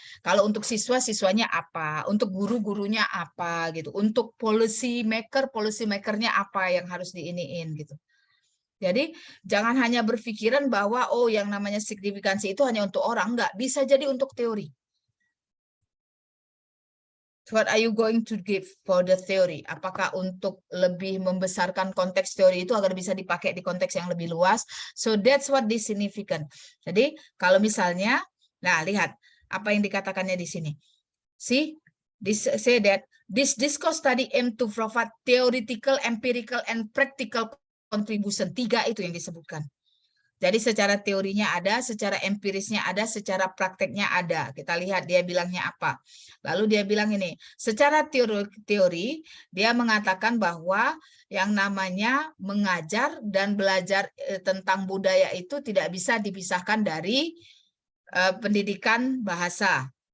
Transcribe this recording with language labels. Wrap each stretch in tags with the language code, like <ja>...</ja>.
<id>Kalau untuk siswa, siswanya apa? Untuk guru-gurunya apa gitu? Untuk policy makernya apa yang harus diiniin gitu. Jadi jangan hanya berpikiran bahwa oh yang namanya signifikansi itu hanya untuk orang, enggak, bisa jadi untuk teori.</id> <en>What are you going to give for the theory?</en> <id>Apakah untuk lebih membesarkan konteks teori itu agar bisa dipakai di konteks yang lebih luas?</id> <en>So that's what is significant.</en> <id>Jadi kalau misalnya, nah lihat apa yang dikatakannya di sini.</id> <en>See, say that this discourse study aim to provide theoretical, empirical, and practical contribution.</en> <id>3 itu yang disebutkan. Jadi secara teorinya ada, secara empirisnya ada, secara prakteknya ada. Kita lihat dia bilangnya apa. Lalu dia bilang ini, secara teori dia mengatakan bahwa yang namanya mengajar dan belajar tentang budaya itu tidak bisa dipisahkan dari pendidikan bahasa.</id>